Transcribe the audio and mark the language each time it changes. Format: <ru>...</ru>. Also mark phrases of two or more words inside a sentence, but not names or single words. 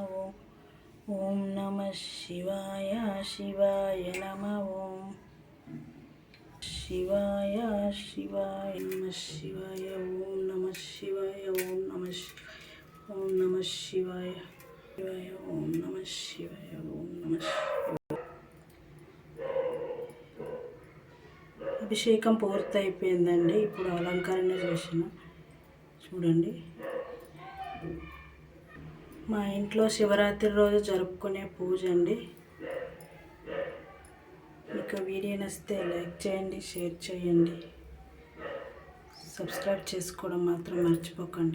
<sa>ओम नमः शिवाय शिवाय नमः। ओम शिवाय शिवाय नमः शिवाय। ओम नमः शिवाय। ओम नमः ओम नमः शिवाय शिवाय। ओम नमः शिवाय। ओम नमः शिवाय।</sa> <te>అభిషేకం పూర్తయిపోయిందండి. ఇప్పుడు అలంకరణ చేసిన చూడండి. మా ఇంట్లో శివరాత్రి రోజు జరుపుకునే పూజ అండి. మీకు వీడియో నచ్చితే లైక్ చేయండి, షేర్ చేయండి, సబ్స్క్రైబ్ చేసుకోవడం మాత్రం మర్చిపోకండి.</te>